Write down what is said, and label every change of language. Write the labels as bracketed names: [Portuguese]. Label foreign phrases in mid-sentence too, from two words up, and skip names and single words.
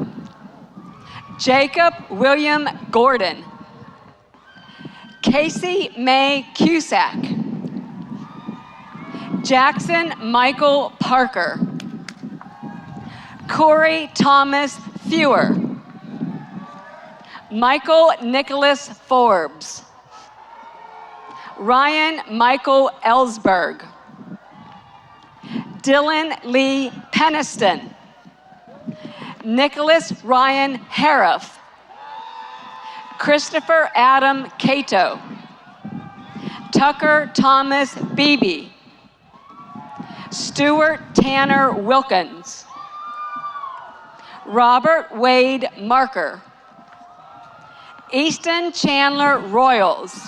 [English] Jacob William Gordon. Casey May Cusack. Jackson Michael Parker. Corey Thomas Fewer. Michael Nicholas Forbes. Ryan Michael Ellsberg. Dylan Lee Peniston. Nicholas Ryan Hariff. Christopher Adam Cato. Tucker Thomas Beebe. Stuart Tanner Wilkins. Robert Wade Marker. Easton Chandler Royals.